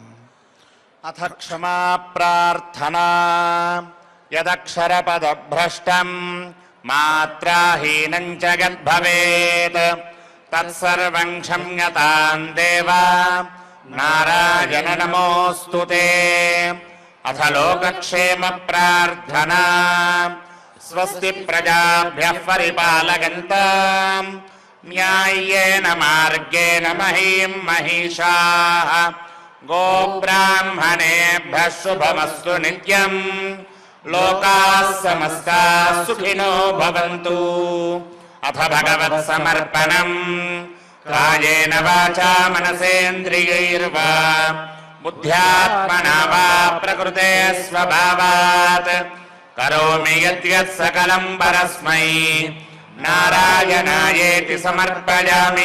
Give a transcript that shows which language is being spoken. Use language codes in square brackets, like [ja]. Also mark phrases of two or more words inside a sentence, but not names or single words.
[sa] అథ క్షమా ప్రార్థనా యదక్షరపదభ్రష్టం మాత్రాహీనం చ యద్భవేత్ తత్సర్వం క్షమ్యతాం దేవా నారాయణ నమోస్తుతే. అథ లోకక్షేమ ప్రార్థనా. స్వస్తి ప్రజాభ్యః పరిపాలయంతాం న్యాయ్యేన మార్గేణ మహీం మహిషాః. గోబ్రాహ్మణేభ్యः శుభమస్తు నిత్యం. లోకాः సమస్తాः సుఖినో భవంతు. అథ భగవత్ సమర్పణం. కాయేన వాచా మనసేంద్రియైర్వా బుద్ధ్యాత్మనా వా ప్రకృతే స్వభావాత్ కరోమి యద్యత్ సకలం పరస్మై నారాయణాయేతి సమర్పయామి.